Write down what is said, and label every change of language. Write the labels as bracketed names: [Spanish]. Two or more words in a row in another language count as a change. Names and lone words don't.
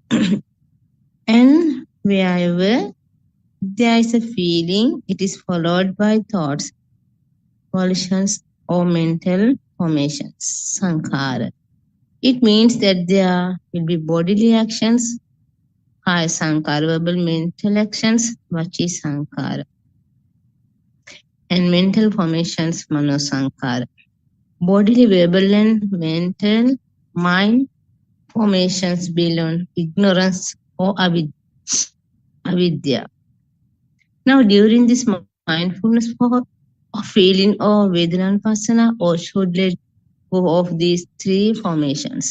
[English] And wherever there is a feeling, it is followed by thoughts, volitions, or mental formations, sankhara. It means that there will be bodily actions, [Pali] kaya sankhara, [English] verbal mental actions, [Pali] vachi sankhara, [English] and mental formations, [Pali] mano sankhara. [English] Bodily, verbal, and mental mind formations belong ignorance or avidya. Now, during this mindfulness of feeling or Vedanapasana, or should let go of these three formations.